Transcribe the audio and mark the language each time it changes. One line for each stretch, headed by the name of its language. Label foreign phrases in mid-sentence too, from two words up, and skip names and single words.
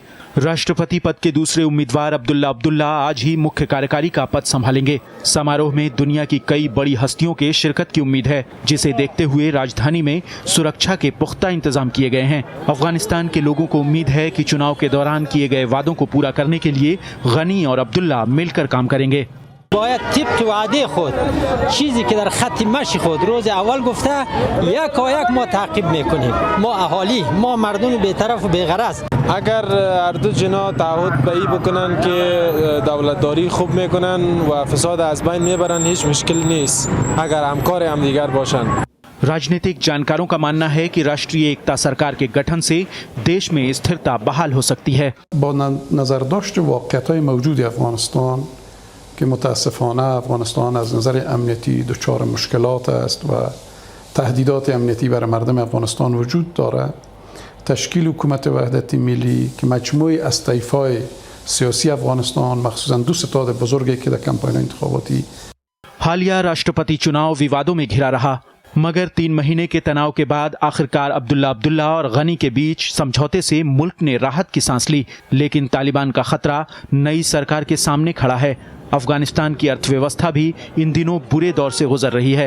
Hindi: राष्ट्रपति पद के दूसरे उम्मीदवार अब्दुल्ला आज ही मुख्य कार्यकारी का पद संभालेंगे। समारोह में दुनिया की कई बड़ी हस्तियों के शिरकत की उम्मीद है, जिसे देखते हुए राजधानी में सुरक्षा के पुख्ता इंतजाम किए गए हैं। अफगानिस्तान के लोगों को उम्मीद है कि चुनाव के दौरान किए गए वादों को पूरा करने के लिए गनी और अब्दुल्ला मिलकर काम करेंगे।
Persian: باید طبق وعده خود چیزی که در خط مشی خود روز اول گفته یک و یک ما تعقیب میکنیم. ما اهالی، ما مردم بی‌طرف و بی‌غرض. اگر هر دو جنا تعهد به این بکنن که دولتداری خوب میکنن و فساد از بین میبرن هیچ مشکل نیست اگر همکار هم دیگر باشن.
Hindi: राजनीतिक जानकारों का मानना है कि राष्ट्रीय एकता सरकार के गठन से देश में स्थिरता बहाल हो सकती है।
Persian: با نظرداشت واقعیت‌های موجود افغانستان که متاسفانه افغانستان از نظر امنیتی دچار مشکلات است و تهدیدات امنیتی برای مردم افغانستان وجود دارد، تشکیل حکومت وحدت ملی که مجموعی از طیف‌های سیاسی افغانستان مخصوصا دو ستاد بزرگی که در کمپاین انتخاباتی
Hindi: हालिया राष्ट्रपति चुनाव विवादों में घिरा रहा, मगर 3 महीने के तनाव के बाद आखिरकार अब्दुल्ला और गनी के बीच समझौते से मुल्क ने राहत की सांस ली। लेकिन तालिबान का खतरा नई सरकार के सामने खड़ा है। अफगानिस्तान की अर्थव्यवस्था भी इन दिनों बुरे दौर से गुजर रही है।